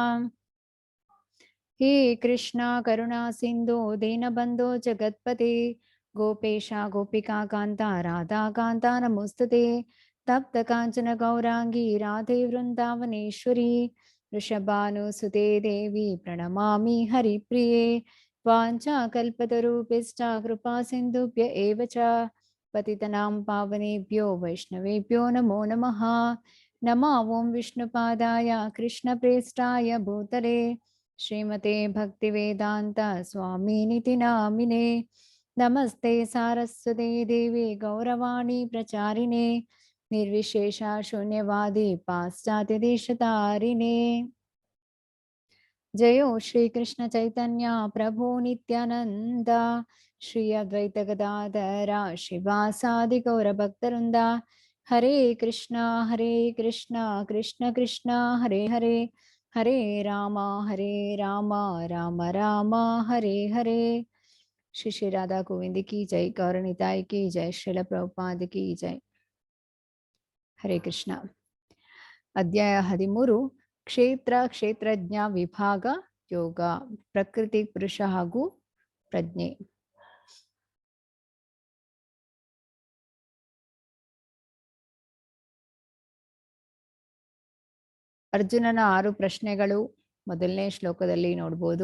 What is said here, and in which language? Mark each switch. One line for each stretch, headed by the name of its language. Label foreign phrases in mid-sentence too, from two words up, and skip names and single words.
Sanskrit: ಹೇ ಕೃಷ್ಣ ಕರುಣಾ ಸಿಂಧೋ ದೀನಬಂಧೋ ಜಗತ್ಪತೆ ಗೋಪೇಶ ಗೋಪಿಕಾ ಕಾಂತ ರಾಧಾ ಕಾಂತ ನಮೋಸ್ತುತೆ. ತಪ್ತ ಕಾಂಚನ ಗೌರಾಂಗಿ ರಾಧೆ ವೃಂದಾವನೇಶ್ವರಿ ವೃಷಭಾನುಸುತೆ ದೇವಿ ಪ್ರಣಮಾಮಿ ಹರಿಪ್ರಿಯೆ. ವಾಂಛಾಕಲ್ಪತರುಭ್ಯಶ್ಚ ಕೃಪಾ ಸಿಂಧುಭ್ಯ ಏವ ಚ ಪತಿತನಾಂ ಪಾವನೇಭ್ಯೋ ವೈಷ್ಣವೇಭ್ಯೋ ನಮೋ ನಮಃ. ನಮೋ ಓಂ ವಿಷ್ಣುಪಾದಾಯ ಕೃಷ್ಣಪ್ರೇಷ್ಠಾಯ ಭೂತಲೆ ಶ್ರೀಮತೆ ಭಕ್ತಿವೇದಾಂತ ಸ್ವಾಮಿನಿತಿ ನಾಮಿನೆ. ನಮಸ್ತೆ ಸಾರಸ್ವತೆ ದೇವಿ ಗೌರವಾಣಿ ಪ್ರಚಾರಿಣೆ ನಿರ್ವಿಶೇಷ ಶೂನ್ಯವಾದಿ ಪಾಶ್ಚಾತ್ಯ ದೇಶತಾರಿಣೆ. ಜಯೋ ಶ್ರೀ ಕೃಷ್ಣ ಚೈತನ್ಯ ಪ್ರಭು ನಿತ್ಯಾನಂದ ಶ್ರೀ ಅದ್ವೈತ ಗದಾಧರ ಶ್ರೀವಾಸಾದಿ ಗೌರ ಭಕ್ತವೃಂದ. ಹರೇ ಕೃಷ್ಣ ಕೃಷ್ಣ ಕೃಷ್ಣ ಹರೇ ಹರೇ ಹರೇ ರಾಮ ರಾಮ ರಾಮ ಹರೇ ಹರೇ.
Hindi: श्री श्री राधा गोविंद की जय, गौरनिताई की जय, श्रील प्रभुपाद की जय.
Sanskrit: ಹರೇ ಕೃಷ್ಣ.
Kannada: ಅಧ್ಯಾಯ 13 ಕ್ಷೇತ್ರ ಕ್ಷೇತ್ರಜ್ಞ ವಿಭಾಗ ಯೋಗ, ಪ್ರಕೃತಿ ಪುರುಷ ಹಾಗೂ ಪ್ರಜ್ಞೆ. ಅರ್ಜುನನ 6 ಪ್ರಶ್ನೆಗಳು ಮೊದಲನೇ ಶ್ಲೋಕದಲ್ಲಿ ನೋಡ್ಬೋದು.